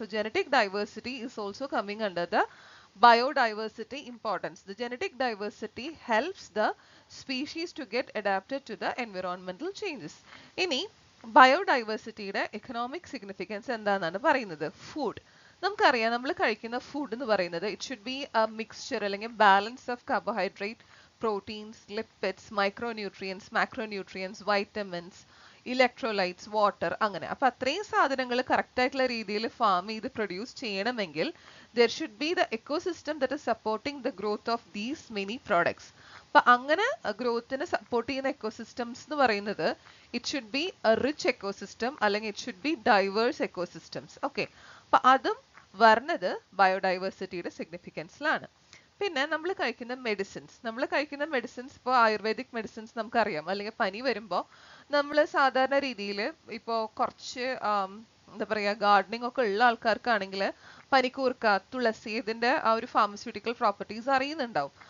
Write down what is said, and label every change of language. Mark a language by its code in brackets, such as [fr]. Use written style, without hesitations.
[en] So genetic diversity is also coming under the biodiversity importance. The genetic diversity helps the species to get adapted to the environmental changes. [ml] ഇനി ബയോഡൈവേഴ്സിറ്റിയുടെ economic significance എന്താണെന്നാണ് പറയുന്നത്. Food നമുക്കറിയാം, നമ്മൾ കഴിക്കുന്ന food എന്ന് പറയുന്നത് [en] It should be a mixture അല്ലെങ്കിൽ balance of carbohydrate, proteins, lipids, micronutrients, macronutrients, vitamins, electrolytes, water, അങ്ങനെ. [ml] അപ്പൊ അത്രയും സാധനങ്ങൾ കറക്റ്റ് ആയിട്ടുള്ള രീതിയിൽ ഫാം ചെയ്ത് പ്രൊഡ്യൂസ് ചെയ്യണമെങ്കിൽ [en] there should be the ecosystem that is supporting the growth of these many products. [ml] അപ്പൊ അങ്ങനെ ഗ്രോത്തിനെ സപ്പോർട്ട് ചെയ്യുന്ന എക്കോസിസ്റ്റംസ് എന്ന് പറയുന്നത് [en] it should be a rich ecosystem [ml] അല്ലെങ്കിൽ [en] It should be diverse ecosystems. [ml] Okay, അപ്പൊ അതും വരുന്നത് ബയോഡൈവേഴ്സിറ്റിയുടെ സിഗ്നിഫിക്കൻസിലാണ്. പിന്നെ നമ്മൾ കഴിക്കുന്ന മെഡിസിൻസ് ഇപ്പോൾ ആയുർവേദിക് മെഡിസിൻസ് നമുക്കറിയാം, അല്ലെങ്കിൽ പനി വരുമ്പോൾ നമ്മൾ സാധാരണ രീതിയിൽ ഇപ്പോൾ കുറച്ച് എന്താ പറയുക, ഗാർഡനിങ് ഒക്കെ ഉള്ള ആൾക്കാർക്കാണെങ്കിൽ പനിക്കൂർക്ക, തുളസി ഇതിന്റെ ആ ഒരു ഫാർമസ്യൂട്ടിക്കൽ പ്രോപ്പർട്ടീസ് അറിയുന്നുണ്ടാവും.